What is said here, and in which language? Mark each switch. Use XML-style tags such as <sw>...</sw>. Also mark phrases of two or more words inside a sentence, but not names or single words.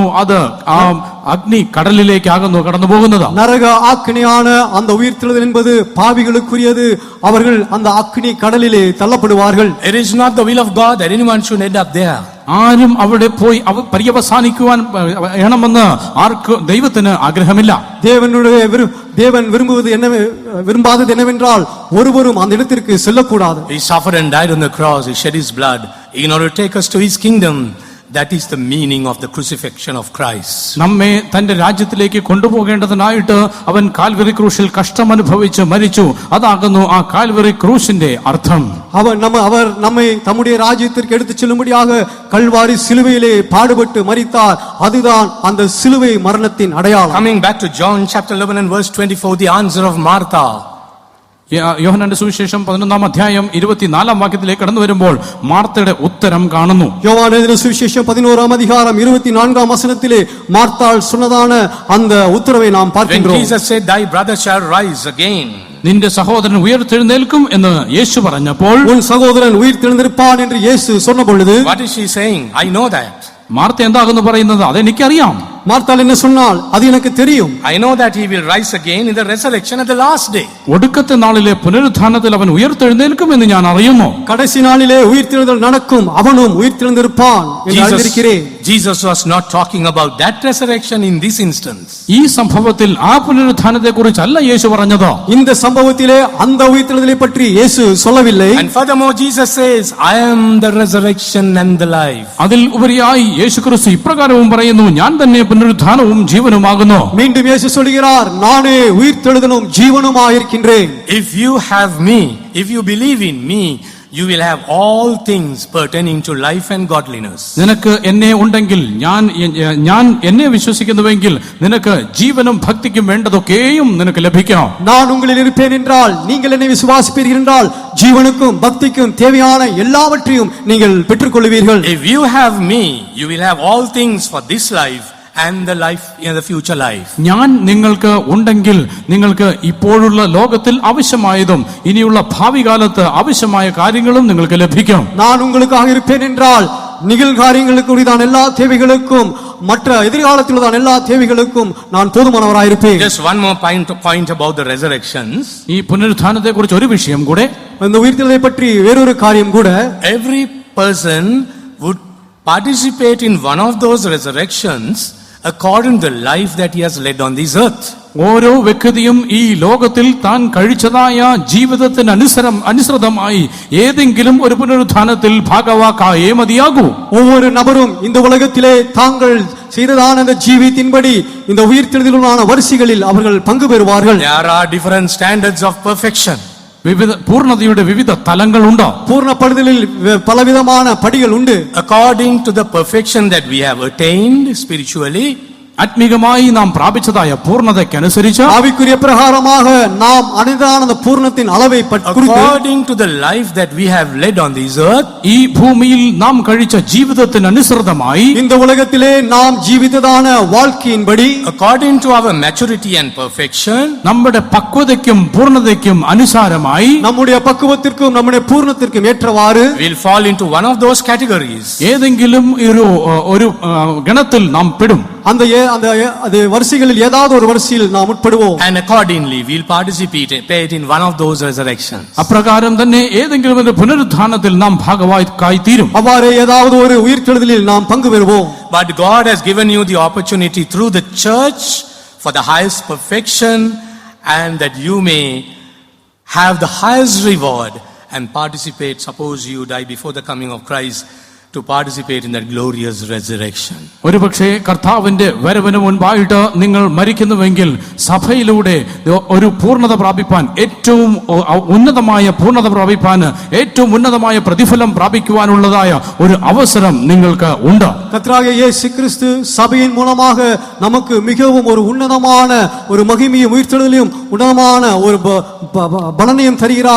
<ml>അത് ആ അഗ്നി കടലിലേക്കാകുന്നു കടന്നു പോകുന്നത്.</ml> <ta>நரக ஆக்கினியான அந்த உயிர்த்தெழுதல் என்பது பாவிகளுக்குரியது. அவர்கள் அந்த அக்னி கடலிலே தள்ளப்படுவார்கள்.</ta> <en>It is not the will of God that anyone should end up there.</en> <ml>ആരും അവിടെ പോയി പര്യവസാനിക്കുവാൻ വേണമെന്ന് ദൈവത്തിന് ആഗ്രഹമില്ല.</ml> <ta>தேவன் விரும்பாதது என்னவென்றால் ஒருவரும் அந்த இடத்திற்கு செல்லக்கூடாது.</ta> <en>He suffered and died on the cross. He shed his blood in order to take us to his kingdom. That is the meaning of the crucifixion of Christ.</en> <ml>നമ്മെ തന്റെ രാജ്യത്തിലേക്ക് കൊണ്ടുപോകേണ്ടതിനായിട്ട് അവൻ കാൽവരി ക്രൂശിൽ കഷ്ടമനുഭവിച്ച് മരിച്ചു. അതാകുന്നു ആ കാൽവരി ക്രൂശിന്റെ അർത്ഥം.</ml> <ta>அவர் நம்மை தம்முடைய ராஜ்யத்திற்கு எடுத்துச் செல்லும்படியாக கல்வாரி சிலுவையிலே பாடுபட்டு மரித்தார். அதுதான் அந்த சிலுவை மரணத்தின் அடையாளம்.</ta> <en>Coming back to John chapter 11 and verse 24, the answer of Martha.</en> <ml>യോഹന്നാന്റെ സുവിശേഷം 11-ാം അധ്യായം 24-ാം വാക്യത്തിലേക്ക് കടന്നു വരുമ്പോൾ മാർത്തയുടെ ഉത്തരം കാണുന്നു.</ml> <ta>யோவானேதின சுவிசேஷம் 11-ஆம் அதிகாரம் 24-ஆம் வசனத்திலே மார்த்தாள் சொன்னதான அந்த உத்தரவை நாம் பார்க்கிறோம்.</ta> <en>When Jesus said, "Thy brother shall rise again,"</en> <ml>നിന്റെ സഹോദരൻ ഉയർത്തെഴുന്നേൽക്കും എന്ന് യേശു പറഞ്ഞപ്പോൾ,</ml> <ta>உன் சகோதரன் உயிர்த்தெழுந்திருப்பான் என்று இயேசு சொன்னபொழுது,</ta> <en>what is she saying? I know that.</en> <ml>മാർത്ത എന്താകുന്നു പറയുന്നത്? അതെനിക്കറിയാം.</ml> <ta>மார்த்தாள் என்ன சொன்னாள்? அது எனக்கு தெரியும்.</ta> <en>I know that he will rise again in the resurrection at the last day.</en> <ml>ഒടുക്കത്തെ നാളിലെ പുനരുത്ഥാനത്തിൽ അവൻ ഉയർത്തെഴുന്നേൽക്കും എന്ന് ഞാൻ അറിയുന്നു.</ml> <ta>கடைசி நாளிலே உயிர்த்தெழுதல் நடக்கும், அவனும் உயிர்த்தெழுந்திருப்பான் என்று அறிந்திருக்கிறேன்.</ta> <en>Jesus was not talking about that resurrection in this instance.</en> <ml>ഈ സംഭവത്തിൽ ആ പുനരുത്ഥാനത്തെ കുറിച്ചല്ല യേശു പറഞ്ഞത്.</ml> <ta>இந்த சம்பவத்திலே அந்த உயிர்த்தெழுதலை பற்றி இயேசு சொல்லவில்லை.</ta> <en>And furthermore Jesus says, I am the resurrection and the life.</en> <ml>അതിൽ ഉപരിയായി യേശു ക്രിസ്തു ഇപ്രകാരവും പറയുന്നു, ഞാൻ തന്നെ പുനരുത്ഥാനവും ജീവനുമാകുന്നു.</ml> <ta>மீண்டும் இயேசு சொல்கிறார், நானே உயிர்த்தெழுதலும் ஜீவனுமாயிருக்கின்றேன்.</ta> <en>If you have me, if you believe in me, you will have all things pertaining to life and godliness.</en> <ml>നിനക്ക് എന്നെ ഉണ്ടെങ്കിൽ, ഞാൻ എന്നെ വിശ്വസിക്കുന്നുവെങ്കിൽ നിനക്ക് ജീവനും ഭക്തിക്കും വേണ്ടതൊക്കെയും നിനക്ക് ലഭിക്കും.</ml> <ta>நான் உங்களில் இருப்பேன் என்றால், நீங்கள் என்னை விசுவாசிப்பீர்கள் என்றால், ஜீவனுக்கும் பக்திக்கும் தேவையான எல்லாவற்றையும் நீங்கள் பெற்றுக்கொள்வீர்கள்.</ta> <en>If you have me, you will have all things for this life and the life in the future life.</en> <ml>ഞാൻ നിങ്ങൾക്ക് ഉണ്ടെങ്കിൽ നിങ്ങൾക്ക് ഇപ്പോഴുള്ള ലോകത്തിൽ ആവശ്യമായതും ഇനിയുള്ള ഭാവി കാലത്ത് ആവശ്യമായ കാര്യങ്ങളും നിങ്ങൾക്ക് ലഭിക്കും.</ml> <ta>நான் உங்களுக்காக இருப்பேன் என்றால், நிகழ்காரியங்களுக்கு உரிதான எல்லா தேவைகளுக்கும் மற்ற எதிர்காலத்தில் உள்ள எல்லா தேவைகளுக்கும் நான் போதுமானவராயிருப்பேன்.</ta> <en>Just one more point about the resurrections.</en> <ml>ഈ പുനരുത്ഥാനത്തെ കുറിച്ച് ഒരു വിഷയം കൂടെ,</ml> <ta>இந்த உயிர்த்தெழுதலை பற்றி வேறொரு காரியம் கூட,</ta> <en>every person would participate in one of those resurrections according to the life that he has led on this earth.</en> <ml>ഓരോ വ്യക്തിയും ഈ ലോകത്തിൽ താൻ കഴിച്ചതായ ജീവിതത്തിന് അനുസൃതമായി ഏതെങ്കിലും ഒരു പുനരുത്ഥാനത്തിൽ ഭാഗവാക്കായേ മതിയാകൂ.</ml> <ta>ஒவ்வொரு நபரும் இந்த உலகத்திலே தாங்கள் செய்ததான அந்த ஜீவியத்தின்படி இந்த உயிர்த்தெழுதலுமான வரிசைகளில் அவர்கள் பங்கு பெறுவார்கள்.</ta> <en>There are different standards of perfection.</en> <ml>പൂർണ്ണതയുടെ വിവിധ തലങ്ങളുണ്ട്.</ml> <ta>பூர்ணப்படுதலில் பலவிதமான படிகள் உண்டு.</ta> <en>According to the perfection that we have attained spiritually,</en> <ml>ആത്മീകമായി നാം പ്രാപിച്ചതായ പൂർണ്ണതയ്ക്കനുസരിച്ച്,</ml> <ta>ஆவிக்குரிய பிரகாரமாக நாம் அடைந்ததான அந்த பூர்ணத்தின் அளவை குறித்து,</ta> <en>according to the life that we have led on this earth,</en> <ml>ഈ ഭൂമിയിൽ നാം കഴിച്ച ജീവിതത്തിന് അനുസൃതമായി,</ml> <ta>இந்த உலகத்திலே நாம் ஜீவித்ததான வாழ்க்கையின்படி,</ta> <en>according to our maturity and perfection,</en> <ml>നമ്മുടെ പക്വതയ്ക്കും പൂർണ്ണതയ്ക്കും അനുസാരമായി,</ml> <ta>நம்முடைய பக்குவத்திற்கும் நம்முடைய பூர்ணத்திற்கும் ஏற்றவாறு</ta> <en>we'll fall into one of those categories.</en> <ml>ഏതെങ്കിലും ഒരു ഗണത്തിൽ നാം പെടും.</ml> <ta>அந்த வரிசைகளில் ஏதாவது ஒரு வரிசையில் நாம் உட்படுவோம்.</ta> <en>And accordingly we'll participate in one of those resurrections.</en> <ml>അപ്രകാരം തന്നെ ഏതെങ്കിലും ഒരു പുനരുത്ഥാനത്തിൽ നാം ഭാഗവാക്കായി തീരും.</ml> <ta>அவ்வாறே ஏதாவது ஒரு உயிர்த்தெழுதலில் நாம் பங்கு பெறுவோம்.</ta> <en>But God has given you the opportunity through the church for the highest perfection, and that you may have the highest reward and participate. Suppose you die before the coming of Christ, to participate in that glorious resurrection.</en> <ml>ഒരുപക്ഷേ കർത്താവിന്റെ വരവിന് മുൻപായിട്ട് നിങ്ങൾ മരിക്കുന്നുവെങ്കിൽ സഭയിലൂടെ ഒരു പൂർണ്ണത പ്രാപിപ്പാൻ, ഏറ്റവും ഉന്നതമായ പൂർണ്ണത പ്രാപിപ്പാൻ, ഏറ്റവും ഉന്നതമായ പ്രതിഫലം പ്രാപിക്കുവാനുള്ളതായ ഒരു അവസരം നിങ്ങൾക്ക് ഉണ്ട്.</ml> <ta>கர்த்தராகிய இயேசு கிறிஸ்து சபையின் மூலமாக நமக்கு மிகவும் ஒரு உன்னதமான ஒரு மகிமையும் உயிர்த்தெழுதலையும் உன்னதமான ஒரு பலனையும் தருகிறார்.</ta>